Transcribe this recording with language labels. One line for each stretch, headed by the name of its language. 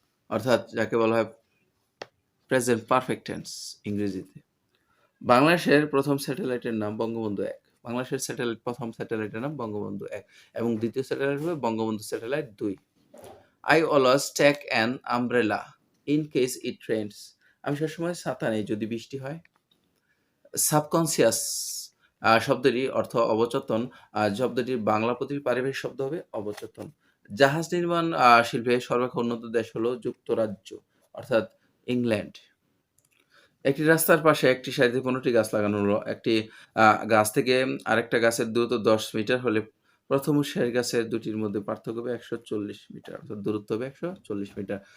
Bangla: অর্থাৎ যাকে বলা হয় প্রেজেন্ট পারফেক্ট টেন্স ইংরেজিতে। বাংলাদেশের প্রথম স্যাটেলাইটের নাম বঙ্গবন্ধু ১। বাংলাদেশের প্রথম স্যাটেলাইটের নাম বঙ্গবন্ধু ১ এবং দ্বিতীয় স্যাটেলাইট হবে Bangabandhu satellite ২।
English: I always take an umbrella in case it rains.
Bangla: আমি সবসময় ছাতা নেই যদি বৃষ্টি হয়। সাবকনসিয়াস শব্দটির অর্থ অবচেতন। শব্দটির বাংলা পারিভাষিক শব্দ হবে অবচেতন। জাহাজ নির্মাণ শিল্পে সর্বাপেক্ষা উন্নত দেশ হলো যুক্তরাজ্য, অর্থাৎ ইংল্যান্ড। একটি রাস্তার পাশে একটি সারিতে ১৫টি গাছ লাগানো হলো। একটি গাছ থেকে আরেকটা গাছের দূরত্ব ১০ মিটার হলে প্রথম ও শেষ গাছের দুটির মধ্যে পার্থক্য হবে ১৪০ মিটার, অর্থাৎ দূরত্ব হবে ১৪০ মিটার।